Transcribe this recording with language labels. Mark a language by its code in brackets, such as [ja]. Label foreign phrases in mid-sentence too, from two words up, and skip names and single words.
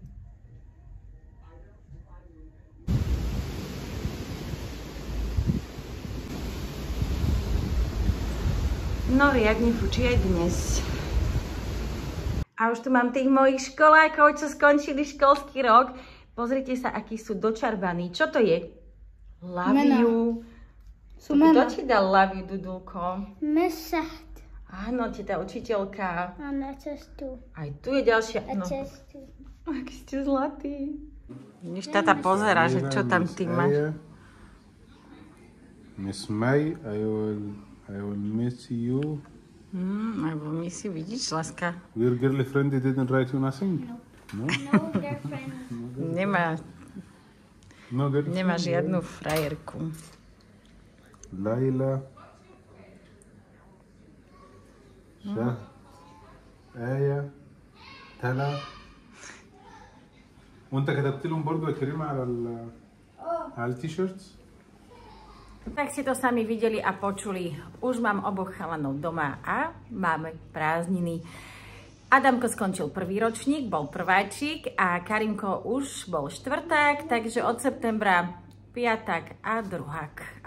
[sk] No riadne fučí aj dnes. A už tu mám tých mojich školákov, čo skončili školský rok. Pozrite sa, akí sú dočarbaní. Čo to je? [en] Love you. [sk] Kto ti dal [en] love you, [sk] Dudulko? Mesat. Áno, ti tá učiteľka. A na cestu. Aj tu je ďalšia. Na cestu. Aký ste zlatý. Vidíš, táta pozera, že čo tam ty máš. [en] Miss May, I will miss you. [sk] Alebo [en] miss you, [sk] vidíš, láska. [en] Your girlfriend didn't write you nothing? No? No girlfriend. No girlfriend? [sk] Nemá žiadnu frajerku. [ar] ليلى آية تلا وانت كتبت لهم برضو يا كريم على التيشيرتس. [sk] Tak ste to sami videli a počuli. Už mám oboch chalanov doma a máme prázdniny. Adamko skončil prvý ročník, bol prváčik a Karimko už bol štvrták, takže od septembra piatak a druhák.